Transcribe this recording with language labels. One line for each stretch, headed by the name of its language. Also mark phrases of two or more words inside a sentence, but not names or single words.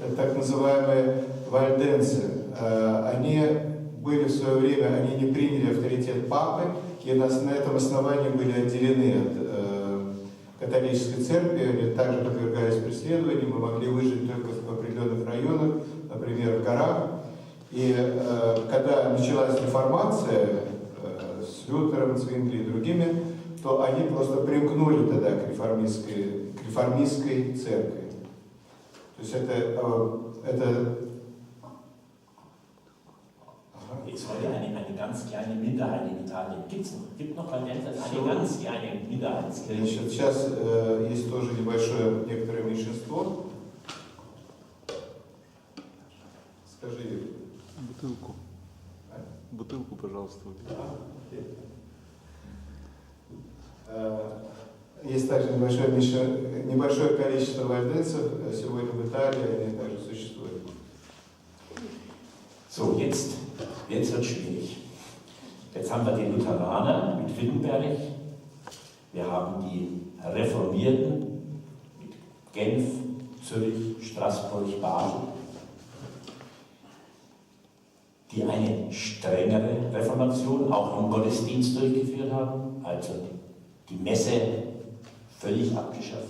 Russian: так называемые вальденцы. Они были в свое время, они не приняли авторитет папы, и на этом основании были отделены от католической церкви, они также подвергались преследованиям, мы могли выжить только в определенных районах, например, в горах. И когда началась реформация с Лютером, Цвингли и другими, то они просто примкнули тогда к реформистской церкви. То есть это
German: Ist heute eine ganz kleine Minderheit in Italien. Gibt noch Valdenser, eine ganz kleine Minderheitskirche.
Russian: Значит, сейчас есть тоже небольшое некоторое меньшинство. Скажи. Бутылку. Бутылку, пожалуйста. Есть также небольшое количество вальденцев сегодня в Италии, они также существуют.
German: So, jetzt wird es schwierig. Jetzt haben wir die Lutheraner mit Wittenberg, wir haben die Reformierten mit Genf, Zürich, Straßburg, Basel, die eine strengere Reformation auch im Gottesdienst durchgeführt haben, also die Messe völlig abgeschafft.